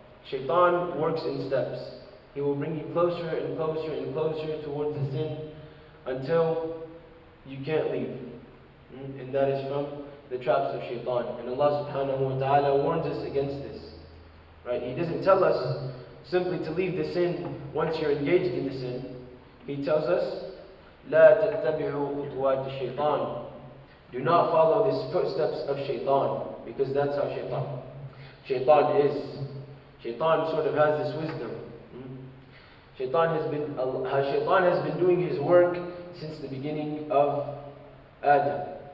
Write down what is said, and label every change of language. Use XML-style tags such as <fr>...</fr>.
<en>Shaitan works in steps. He will bring you closer and closer and closer towards the sin until you can't leave. And that is from the traps of shaitan. And Allah subhanahu wa ta'ala warns us against this. Right? He doesn't tell us simply to leave the sin once you're engaged in the sin. He tells us,</en> <ar>لا تتبعوا خطوات الشيطان.</ar> <en>Do not follow the footsteps of shaitan, because that's how shaitan is. Shaitan sort of has this wisdom. Shaitan has been doing his work since the beginning of Adam.</en>